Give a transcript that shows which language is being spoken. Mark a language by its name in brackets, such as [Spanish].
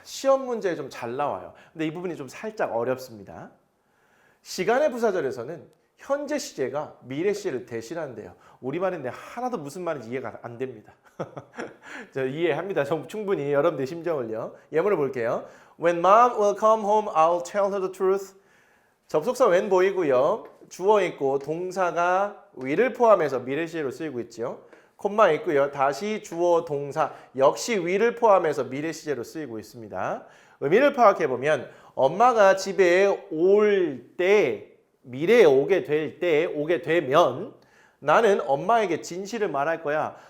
[Korean] 시험 문제에 좀 잘 나와요. 근데 이 부분이 좀 살짝 어렵습니다. 시간의 부사절에서는 현재 시제가 미래 시제를 대신한대요. 우리말인데 하나도 무슨 말인지 이해가 안 됩니다. 저 이해합니다. 충분히 여러분들 심정을요. 예문을 볼게요. [English] When mom will come home, I'll tell her the truth. [Korean] 접속사 when 보이고요. 주어 있고 동사가 will을 포함해서 미래 시제로 쓰이고 있죠. 콤마 있고요. 다시 주어 동사 역시 will을 포함해서 미래 시제로 쓰이고 있습니다. 의미를 파악해 보면 엄마가 집에 올 때 미래에 오게 오게 되면 나는 엄마에게 진실을 말할 거야.